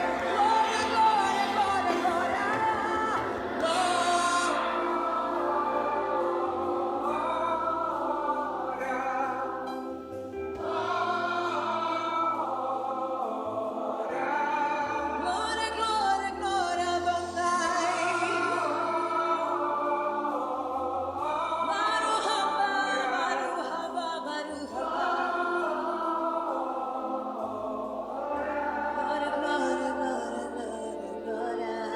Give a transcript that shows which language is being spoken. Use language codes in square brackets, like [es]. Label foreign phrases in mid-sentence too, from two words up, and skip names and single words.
[pt] Glória, glória, glória, glória. Glória, glória, glória, Adonai. [he] ברוך הבא ברוך הבא ברוך הבא. [pt] Glória, glória, glória, glória, glória.